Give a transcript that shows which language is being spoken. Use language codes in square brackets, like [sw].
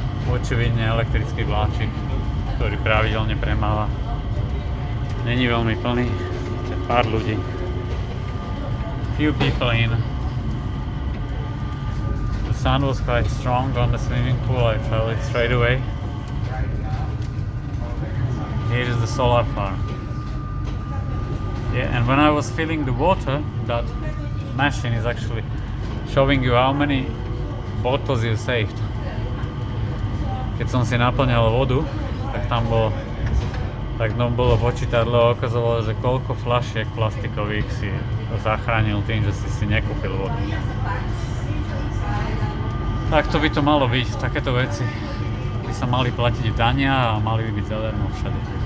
[sk] Očividne elektrický vláčik, ktorý pravidelne premáva. Není veľmi plný, pár ľudí. [en] Few people in. The sun was quite strong on the swimming pool, I felt it straight away. Here is the solar farm. Yeah, and when I was filling the water, that machine is actually showing you how many bottles you saved. [sk] Keď som si naplňal vodu, tak tam bolo počítadlo a ukazovalo, že koľko fľašiek plastikových si zachránil tým, že si nekúpil vodu. Tak to by to malo byť, takéto veci by sa mali platiť dania a mali by byť zadarmo všade.